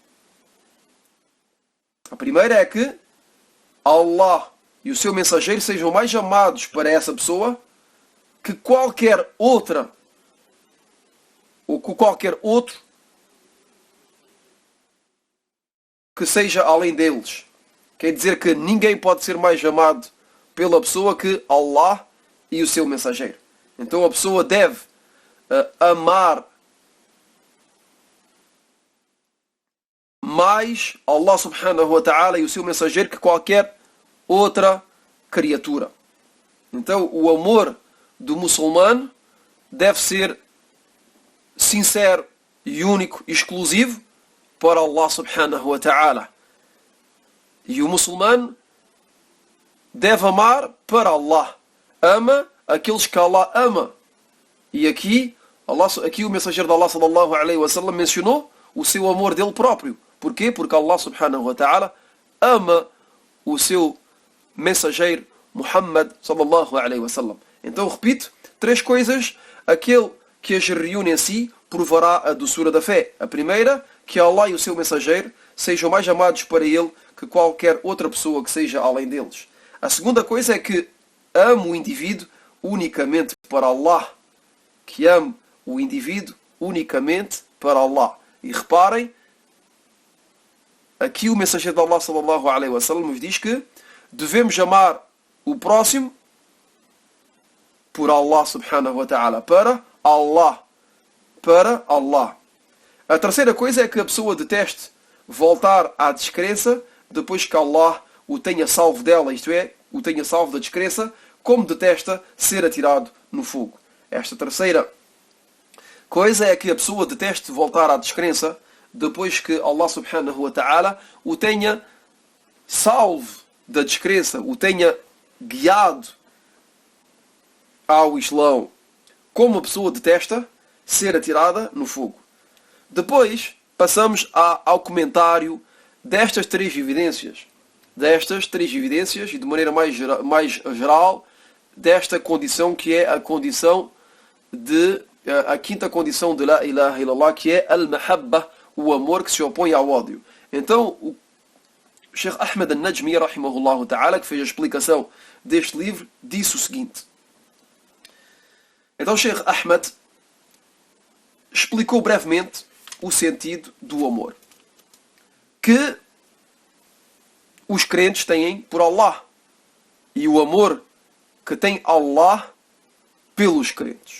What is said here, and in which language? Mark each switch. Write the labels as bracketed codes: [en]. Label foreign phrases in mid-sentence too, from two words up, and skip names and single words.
[pt] A primeira é que Allah e o seu mensageiro sejam mais amados para essa pessoa que qualquer outra ou que qualquer outro que seja além deles. Quer dizer que ninguém pode ser mais amado pela pessoa que Allah e o seu mensageiro. Então a pessoa deve amar mais Allah [ar] سبحانه وتعالى [pt] e o seu mensageiro que qualquer outra criatura. Então o amor do muçulmano deve ser sincero e único, exclusivo para Allah [ar] سبحانه وتعالى. [pt] E o muçulmano deve amar para Allah. Ama aqueles que Allah ama. E aqui o mensageiro de Allah [ar] صلى الله عليه وسلم [pt] mencionou o seu amor dele próprio. Porquê? Porque Allah [ar] سبحانه وتعالى [pt] ama o seu mensageiro Muhammad [ar] صلى الله عليه وسلم. [pt] Então repito, três coisas: aquele que as reúne em si provará a doçura da fé. A primeira, que Allah e o seu mensageiro sejam mais amados para ele que qualquer outra pessoa que seja além deles. A segunda coisa é que ame o indivíduo unicamente para Allah. Que ame o indivíduo unicamente para Allah. E reparem, aqui o mensageiro de Allah [ar] صلى الله عليه وسلم [pt] nos diz que devemos amar o próximo por Allah [ar] سبحانه وتعالى. [pt] Para Allah. Para Allah. A terceira coisa é que a pessoa deteste voltar à descrença depois que Allah o tenha salvo dela, isto é, o tenha salvo da descrença, como detesta ser atirado no fogo. Esta terceira coisa é que a pessoa deteste voltar à descrença depois que Allah [ar] سبحانه وتعالى [pt] o tenha salvo da descrença, o tenha guiado ao Islão, como a pessoa detesta ser atirada no fogo. Depois passamos ao comentário destas três evidências. E de maneira mais geral, desta condição que é a condição a quinta condição de [ar] لا إله إلا الله, [pt] que é Al-Mahabba, o amor que se opõe ao ódio. Então, o Sheikh Ahmed al-Najmi, [ar] رحمه الله تعالى, [pt] que fez a explicação deste livro, disse o seguinte. Então, Sheikh Ahmed explicou brevemente o sentido do amor que os crentes têm por Allah e o amor que tem Allah pelos crentes.